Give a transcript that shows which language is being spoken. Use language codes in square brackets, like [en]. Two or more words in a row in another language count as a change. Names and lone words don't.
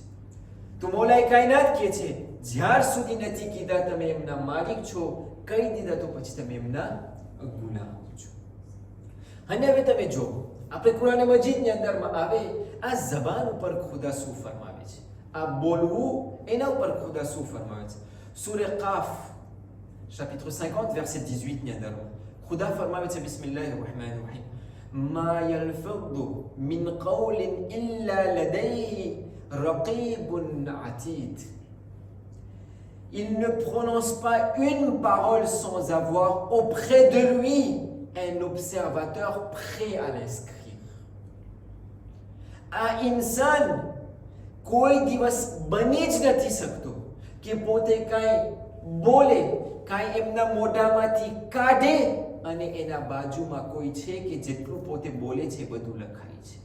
[gu] તો મૌલાએ કાયનાત કહે છે જ્યાર સુધી નથી કીધા તમે એમના માલિક છો, કહી દીધા તો પછી તમે એમના ગુલામ છો. અને હવે તમે જો આપણે કુરાન મજીદની અંદરમાં આવે આ ઝબાન ઉપર ખુદા શું ફરમાવે છે, આ બોલવું એના ઉપર ખુદા શું ફરમાવે છે. [ar] સૂરે કાફ [fr] chapitre 50 verset 18 [gu] ની અંદર ખુદા ફરમાવે છે [ar] بسم الله الرحمن الرحيم ما يلفظ من قول إلا لديه رقيب عتيد. [fr] Il ne prononce pas une parole sans avoir auprès de lui un observateur prêt à l'inscrire. [gu] આ ઇન્સાન કોઈ દિવસ બની જ નથી શકતો કે પોતે કાંઈ બોલે, કાંઈ એમના મોઢામાંથી કાઢે અને એના બાજુમાં કોઈ છે કે જેટલું પોતે બોલે છે બધું લખાય છે.